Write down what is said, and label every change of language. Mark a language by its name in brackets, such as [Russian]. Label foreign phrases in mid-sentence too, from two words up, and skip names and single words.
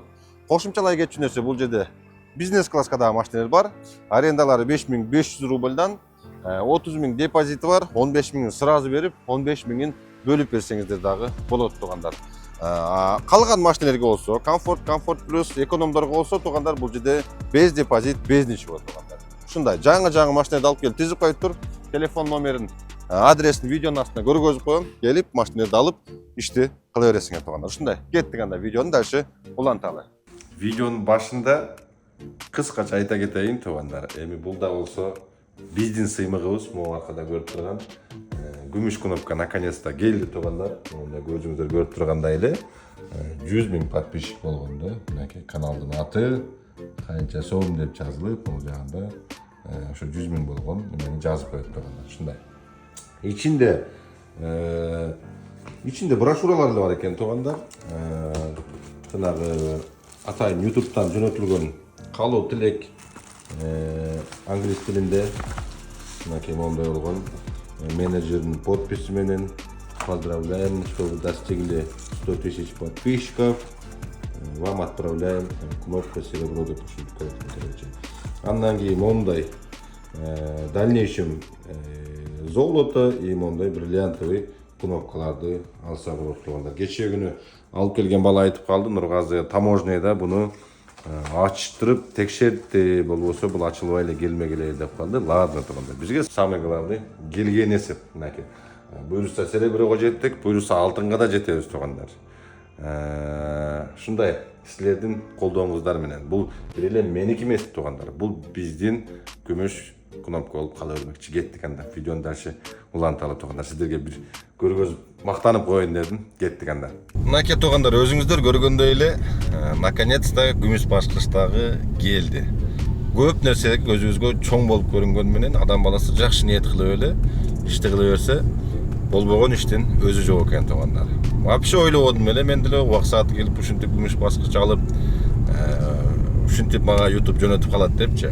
[Kyrgyz] Кошумчалай кетчү нерсе, бул жерде бизнес класска дагы машиналар бар. Арендалары 5500 рубльдан, 30 000 депозити бар, 15 000 сразу берип, 15 000 бөлүп берсеңиздер дагы болот тугандар. Калган машиналарга болсо, комфорт плюс экономдорго болсо тугандар, бул жерде [Russian] без депозит, без ничего [Kyrgyz] тугандар. Ушундай жаңы машиналарды алып келип тизип коюп тур, телефон номерин, адресин видеонун астына көргөзүп коем. Келип машиналарды алып ишти кыла бересиңер тугандар. Ушундай. Кеттик анда видеону дальше уланталы. Видеонун башында кыскача айта кетейин тугандар. Эми бул да болсо биздин сыймыгыбыз, могу аркада көрүп турган күмүш кнопка наконец-то келди тугандар. Мында көзүңүздөр көрүп тургандай эле 100 000 подписчик болгондо, мынакей каналдын аты канча сом деп жазылып, бул жагында ошо 100 000 болгон эмени жазып коюп тургандар. Ушундай. Ичинде брошюралар да бар экен тугандар. Жанагы атайын YouTube'дан жөнөтүлгөн калуу тилек англис тилинде мынакей моундай болгон менеджердин подписи менен [Russian] поздравляем, что вы достигли 100 000 подписчиков. Вам отправляем кнопка серебро деп короче. [Kyrgyz] Андан кийин мондай [Russian] в дальнейшем золото и [Kyrgyz] мондай бриллиантовый кнопкаларды алса болот тугандар. Кечээ күнү алып келген бала айтып калды, Нургазы таможняда буну ачтырып текшерди, болбосо бул ачылбай эле келмегиле деп калды. Ладно тугандар. Бизге [Russian] самый главный [Kyrgyz] келген эсеп. Мынакей. Буюрса сереброго жеттик, буюрса алтынга да жетебиз тугандар. Ушундай силердин колдооңуздар менен. Бул бир эле меники эмес тугандар. Бул биздин күмүш кнопка болуп кала бермекчи. Кеттик анда. Видеону дальше уланталы тугандар. Сиздерге бир көргөзүп мактанып коеюн дедим. Кеттик анда. Мынакей тугандар, өзүңүздөр көргөндөй эле наконец-то күмүш баскычтагы келди. Көп нерсе көзүбүзгө чоң болуп көрүнгөн менен адам баласы жакшы ниет кылып эле ишти кыла берсе, болбогон иштин өзү жок экен тугандар. Вообще ойлободум эле, мен деле убак сааты келип ушинтип күмүш баскыч алып, ушинтип мага YouTube жөнөтүп калат депчи.